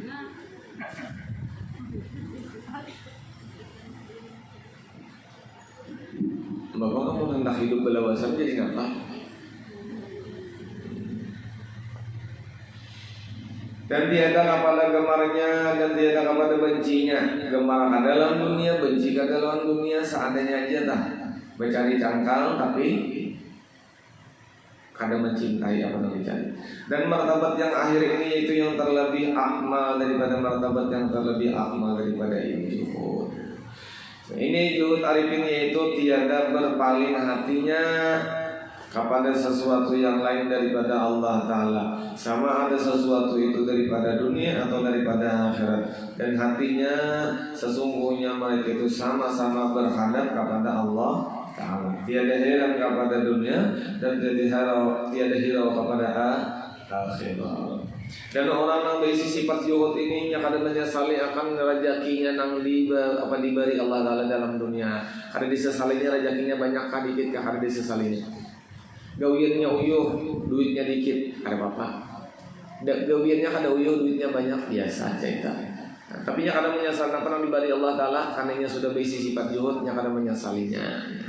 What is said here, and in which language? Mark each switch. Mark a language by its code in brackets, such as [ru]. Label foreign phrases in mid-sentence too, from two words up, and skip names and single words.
[bjn] Bapak kamu hendak hidup belawasan jadi ngapa? [ms] Dan tiada kepada gemarnya dan tiada kepada bencinya. [bjn] Gemar ke dalam dunia, benci ke dalam dunia seadanya aja dah. Mencari cangkal tapi kada mencintai apa yang dicari. [ms] Dan martabat yang akhir ini yaitu yang terlebih akmal daripada martabat yang terlebih akmal daripada ini zuhud. Ini zuhud arifin yaitu tiada berpaling hatinya kepada sesuatu yang lain daripada Allah Ta'ala. Sama ada sesuatu itu daripada dunia atau daripada akhirat. Dan hatinya sesungguhnya mereka itu sama-sama berhadap kepada Allah Ta'ala. Tiada heran kepada dunia dan tiada hirau kepada akhirat. Dan orang yang berisi sifat zuhud ini yang kadang menyesali akan rezekinya nang diberi Allah Ta'ala dalam dunia. [bjn] Kada disesalinya rezekinya banyak kah dikit kah kada disesalinya. Gawiannya uyuh, duitnya dikit, ada apa-apa. Gawiannya kada uyuh, duitnya banyak, biasa cerita. [id] Tapi yang kadang menyesal apa yang diberi Allah Ta'ala karena sudah berisi sifat zuhud, yang kadang menyesalinya.